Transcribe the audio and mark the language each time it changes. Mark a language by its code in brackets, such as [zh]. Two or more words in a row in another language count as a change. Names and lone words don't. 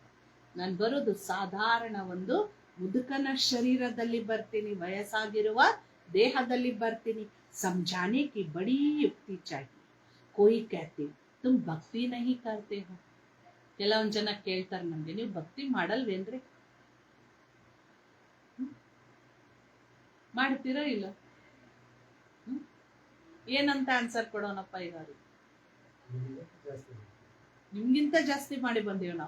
[kn] ನಾನು ಬರೋದು ಸಾಧಾರಣ ಒಂದು ಮುದುಕನ ಶರೀರದಲ್ಲಿ ಬರ್ತೀನಿ, ವಯಸ್ಸಾಗಿರುವ ದೇಹದಲ್ಲಿ ಬರ್ತೀನಿ. [hi] समझाने की बड़ी युक्ति चाहिए. कोई कहते तुम भक्ति नहीं करते हो. [kn] ಕೆಲವೊಂದ್ ಜನ ಕೇಳ್ತಾರೆ ನಮ್ಗೆ, ನೀವು ಭಕ್ತಿ ಮಾಡಲ್ವೇನ್ರಿ? ಮಾಡ್ತೀರೋ ಇಲ್ಲ? ಏನಂತ ಆನ್ಸರ್ ಕೊಡೋಣಪ್ಪ ಈಗ? ನಿಮ್ಗಿಂತ ಜಾಸ್ತಿ ಮಾಡಿ ಬಂದೇವ್ ನಾವು.